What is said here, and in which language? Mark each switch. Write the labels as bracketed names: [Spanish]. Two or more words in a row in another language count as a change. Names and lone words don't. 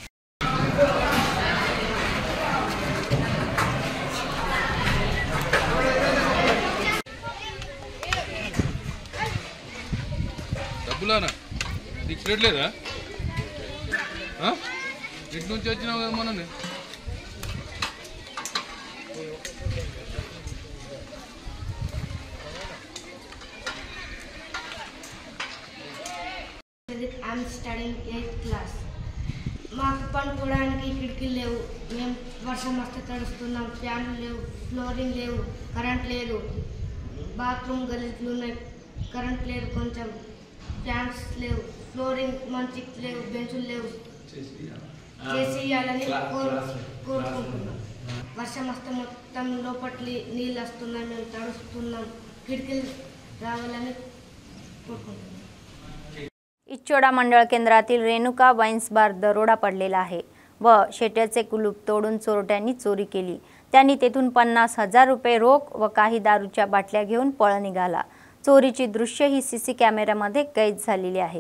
[Telugu] డబ్బులానా నీకు రేట్ లేదా? ఇటు నుంచి వచ్చినావు కదా మనని. [English] I'm studying 8th class. [Telugu] మాకు పనుకోవడానికి కిటికీలు లేవు, మేము వర్షం వస్తే తడుస్తున్నాం, ఫ్యాన్లు లేవు, ఫ్లోరింగ్ లేవు, కరెంట్ లేదు, బాత్రూమ్ గలీజ్లు ఉన్నాయి, కరెంట్ లేదు, కొంచెం ఫ్యాన్స్ లేవు, ఫ్లోరింగ్ మంచిగా లేవు, బెంచులు లేవు, చేసి ఇవ్వాలని కోరుకుంటున్నాం। వర్షం వస్తే మొత్తం లోపట్లి నీళ్ళు వస్తున్నాయి, మేము తడుస్తున్నాం, కిటికీలు రావాలని కోరుకుంటున్నాం। [Marathi] इच्चोडा मंडळ केंद्रातील रेणुका वाईन्स बार दरोडा पडलेला आहे व शेट्याचे कुलूप तोडून चोरट्यांनी चोरी केली। त्यांनी तेथून 50,000 रुपये रोख व काही दारूच्या बाटल्या घेऊन पळ निघाला। चोरीची दृश्य ही सीसी कॅमेऱ्यामध्ये कैद झालेली आहे।